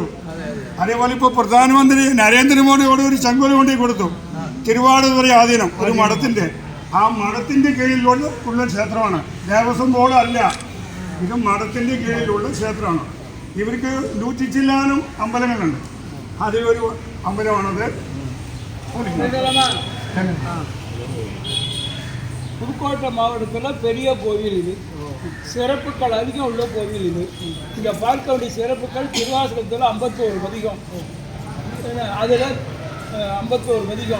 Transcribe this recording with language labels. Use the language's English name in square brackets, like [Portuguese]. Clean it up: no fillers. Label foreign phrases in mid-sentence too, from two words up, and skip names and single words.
[Malayalam] അതേപോലെ ഇപ്പോൾ പ്രധാനമന്ത്രി നരേന്ദ്രമോദി അവിടെ ഒരു ചെങ്കോല് കൊണ്ടു കൊടുത്തു. തിരുവാടുതുറൈ ആദീനം ഒരു മഠത്തിൻ്റെ, ആ മഠത്തിൻ്റെ കീഴിലുള്ള ക്ഷേത്രമാണ്. ദേവസ്വം ബോർഡ് അല്ല, ഇത് മഠത്തിൻ്റെ കീഴിലുള്ള ക്ഷേത്രമാണ്. ഇവർക്ക് 100 അമ്പലങ്ങളുണ്ട്. അതിലൊരു അമ്പലമാണത്. [Tamil] புதுக்கோட்டை மாவட்டத்தில் பெரிய கோவில் இது. சிறப்புகள் அதிகம் உள்ள கோவில் இது. இங்கே பார்க்க வேண்டிய சிறப்புகள் திருவாசகத்தில் 51 பதிகம், அதில் 51 பதிகம்.